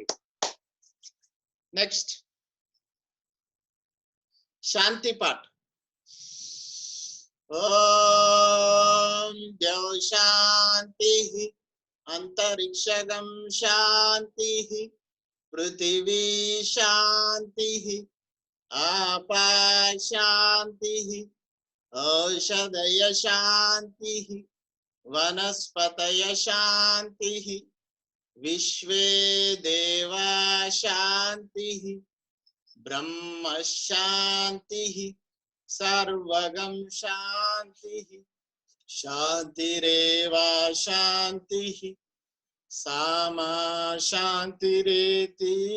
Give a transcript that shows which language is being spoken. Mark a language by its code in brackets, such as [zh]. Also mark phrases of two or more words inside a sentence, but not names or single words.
[te] నెక్స్ట్ శాంతి పాఠ్. [sa] ఓం ద్యౌ శాంతి అంతరిక్షగం శాంతి పృథివీ శాంతి आपा शांति औषधय शांति वनस्पतय शांति विश्वे देवा शांति ब्रह्म शांति सर्वगम शांति शांतिरेव शांति सामा शांतिरेति।